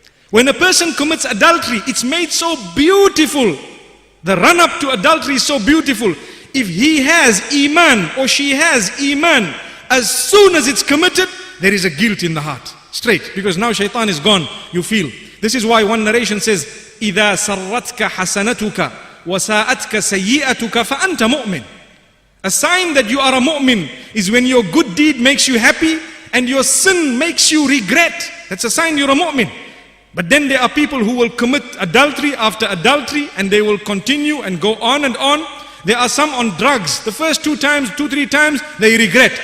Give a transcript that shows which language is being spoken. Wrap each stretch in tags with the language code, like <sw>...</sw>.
<en>When a person commits adultery, it's made so beautiful. The run-up to adultery is so beautiful. If he has iman or she has iman, as soon as it's committed, there is a guilt in the heart. Straight. Because now shaitan is gone, you feel. This is why one narration says,</en> <ar>إِذَا سَرَّتْكَ حَسَنَتُكَ وَسَاءَتْكَ سَيِّئَتُكَ فَأَنْتَ مُؤْمِنٌ.</ar> <en>A sign that you are a mu'min is when your good deed makes you happy and your sin makes you regret. That's a sign you're a mu'min. But then there are people who will commit adultery after adultery and they will continue and go on and on. There are some on drugs. The first 2 times, 2-3 times, they regret.</en>